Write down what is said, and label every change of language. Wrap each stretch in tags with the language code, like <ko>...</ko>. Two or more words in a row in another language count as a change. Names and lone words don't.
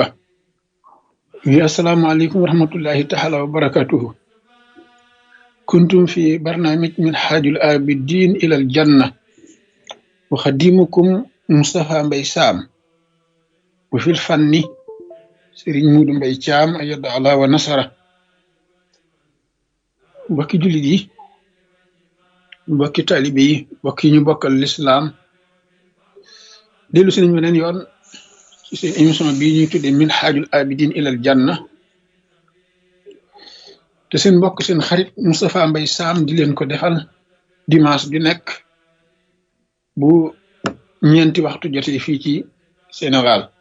<ar>السلام عليكم ورحمة الله تعالى وبركاته. كنتم في برنامج من حاج الآبدين إلى الجنة وخديمكم مصطفى مبي سام وفي الفن سيرين مودو مبي تيام أيد الله ونصره.</ar> <wo>mbokki jullit yi mbokki taalibe yi mbokki ñu bokkal lislaam dellu si nañ beneen yoon ci seen émission bii ñuy tuddee min xaajul abidin ilal janna te seen mbokk seen xarit Moustapha Mbaye Sam di leen ko defal dimanche bi nekk bu ñeenti waxtu jotee fii ci Sénégal.</wo>